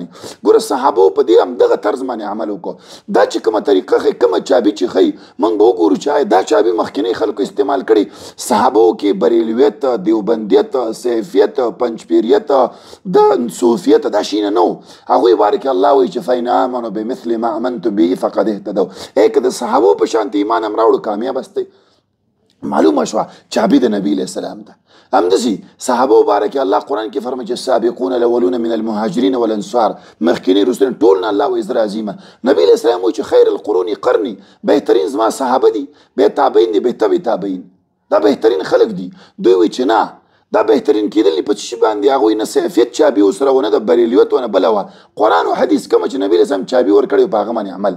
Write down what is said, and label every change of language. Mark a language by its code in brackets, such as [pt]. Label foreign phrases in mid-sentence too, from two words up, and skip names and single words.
[ps] ګوره صحابو په دې همدغه طرز باندې عمل وکړو. دا چې کومه طریقه ښیي کومه چابي چې ښیي موږ به وګورو چې دا چابي مخکینی خلکو استعمال کړي. صحابو کې بریلیت، دیوبندیت، سیفیت، پنجپیریت، د صوفیت دا شیونه نه و. هغوی باره کې الله وایي چې [ar] فإن آمنوا بمثل ما آمنتم به فقد اهتدوا. [ps] که د صحابو په شانتې ایمان هم راوړو کامیاب هستئ. معلومه شوه چابي د نبی [ar] علیہ السلام [ps] ده. همداسې صحابه مبارک الله قرآن کې فرمایي چې [ar] السابقون الاولون من المهاجرین والانصار [ps] مخکینی رسول ټول نه الله وایي زه راضي یم. نبی [ar] علیہ السلام [ps] وایي چې [ar] خیر القرون قرني، [ps] بهترین زما صحابه دي، به تابعین دي، به تبع تابعین، دا بهترین خلق دي. دوی وایي چې نه دا بهترین کېدل په څه باندې هغوی نه سیفیت چابي ورسره ونه د بریلیت ونه بله وه قرآن او حدیث کومه چې نبي [ar] علیه السلام [ps] چابي ورکړی په هغه باندې عمل.